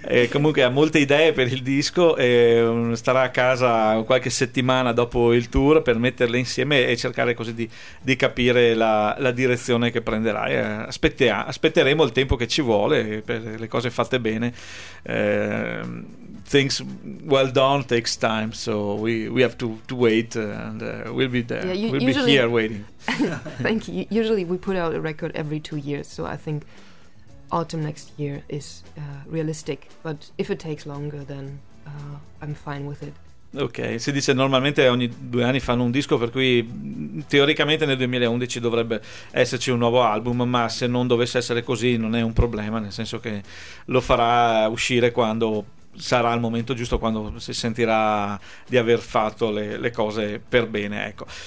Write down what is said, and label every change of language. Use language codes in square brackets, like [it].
[it] Comunque ha molte idee per il disco e starà a casa qualche settimana dopo il tour per metterle insieme e cercare così di capire la direzione che prenderà. Aspetteremo il tempo che ci vuole per le cose fatte bene. [en] Things well done takes time, so we have to wait, and we'll be there. Yeah, we'll usually be here waiting. Thank you. Usually we put out a record every 2 years, so I think autumn next year is realistic, but if it takes longer, then I'm fine with it. [it] Ok, si dice normalmente ogni 2 anni fanno un disco, per cui teoricamente nel 2011 dovrebbe esserci un nuovo album, ma se non dovesse essere così non è un problema, nel senso che lo farà uscire quando sarà il momento giusto, quando si sentirà di aver fatto le cose per bene, ecco.